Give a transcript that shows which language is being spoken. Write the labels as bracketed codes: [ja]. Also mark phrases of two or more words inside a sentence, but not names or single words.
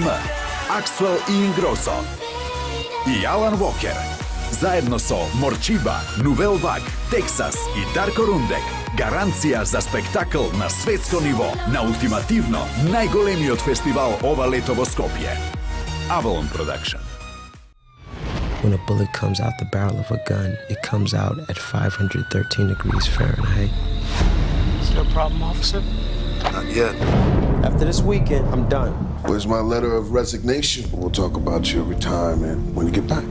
[mk] Axwell и Ingrosso и Алан Вокер заедно со Морчиба, Нувел Ваг, Тексас и Дарко Рундек. Гаранција за спектакл на светско ниво на ултимативно најголемиот фестивал ова лето во Скопје. Avalon Production. [en] When a bullet comes out the barrel of a gun, it comes out at 513 degrees Fahrenheit. Is there a problem, officer? Not yet. After this weekend, I'm done. Where's my letter of resignation? We'll talk about your retirement when you get back.